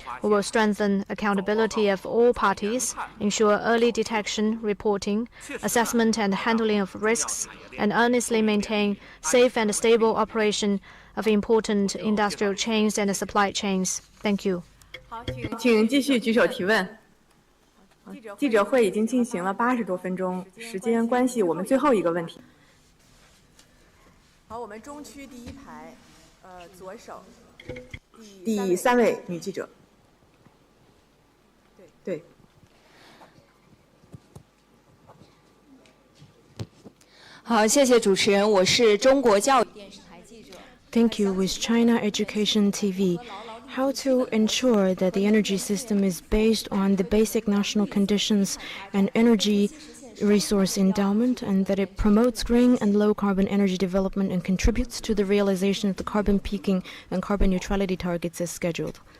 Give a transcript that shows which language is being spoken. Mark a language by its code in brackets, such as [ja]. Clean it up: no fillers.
[en] We will strengthen accountability of all parties, ensure early detection, reporting, assessment, and handling of risks, and earnestly maintain safe and stable operation of important industrial chains and supply chains. Thank you. [zh] 请继续举手提问。记者会已经进行了80多分钟，时间关系，我们最后一个问题。好，我们中区第一排，左手，第3位女记者。对。好，谢谢主持人，我是中国教育电视台记者。 [en] Thank you. With China Education TV. How to ensure that the energy system is based on the basic national conditions and energy resource endowment, and that it promotes green and low-carbon energy development and contributes to the realization of the carbon peaking and carbon neutrality targets as scheduled.